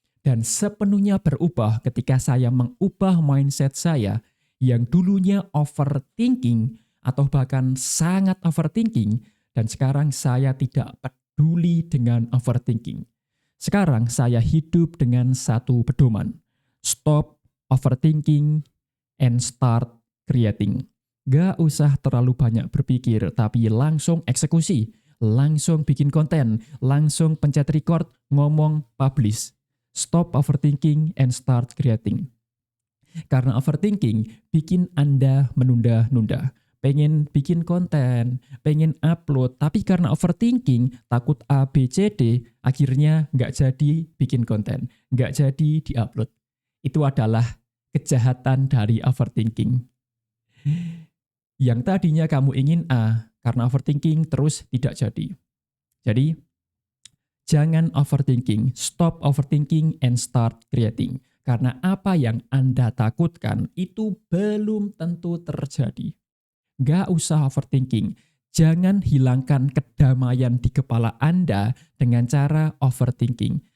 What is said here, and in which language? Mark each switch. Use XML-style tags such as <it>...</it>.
<id>Dan sepenuhnya berubah ketika saya mengubah mindset saya yang dulunya overthinking atau bahkan sangat overthinking dan sekarang saya tidak peduli dengan overthinking. Sekarang saya hidup dengan satu pedoman.</id> <en>Stop overthinking and start creating.</en> <id>Gak usah terlalu banyak berpikir, tapi langsung eksekusi. Langsung bikin konten, langsung pencet record, ngomong, publish.</id> <en>Stop overthinking and start creating.</en> <id>Karena overthinking bikin Anda menunda-nunda. Pengen bikin konten, pengen upload, tapi karena overthinking, takut A, B, C, D, akhirnya nggak jadi bikin konten, nggak jadi di-upload. Itu adalah kejahatan dari overthinking. Yang tadinya kamu ingin A, karena overthinking terus tidak jadi. Jadi, jangan overthinking,</id> <en>stop overthinking and start creating.</en> <id>Karena apa yang Anda takutkan itu belum tentu terjadi. Gak usah overthinking. Jangan hilangkan kedamaian di kepala Anda dengan cara overthinking.</id>